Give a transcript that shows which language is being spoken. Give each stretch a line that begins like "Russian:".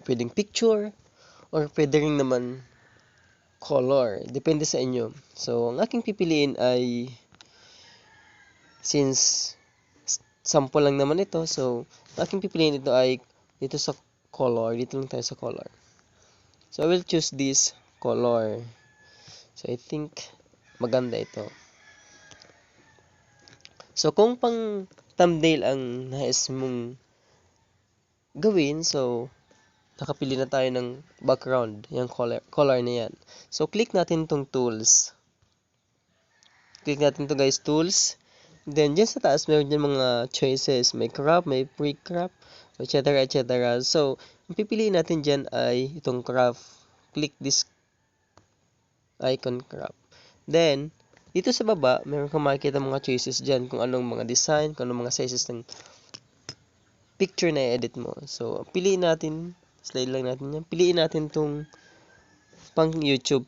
Filipino: Pwedeng picture or pwede rin naman color. Depende sa inyo. So, ang aking pipiliin ay since sample lang naman ito, so ang aking pipiliin ito ay dito sa color. Dito lang tayo sa color.
English: So, I will choose this color.
Filipino: So,
English: I think
Filipino: maganda ito. So, kung pang thumbnail ang nais mong gawin, so, nakapili na tayo ng background, yung color na yan. So, click natin tong tools. Click natin to guys, tools. Then, dyan sa taas, meron dyan mga choices. May crop, may pre-crop, etc.
English: etc.
Filipino: So, ang pipiliin natin dyan ay itong crop.
English: Click this icon crop.
Filipino: Then, dito sa baba, meron kang makikita mga choices dyan kung anong mga design, kung anong mga sizes ng picture na i-edit mo. So, piliin natin, slide lang natin yan. Piliin natin tong pang YouTube.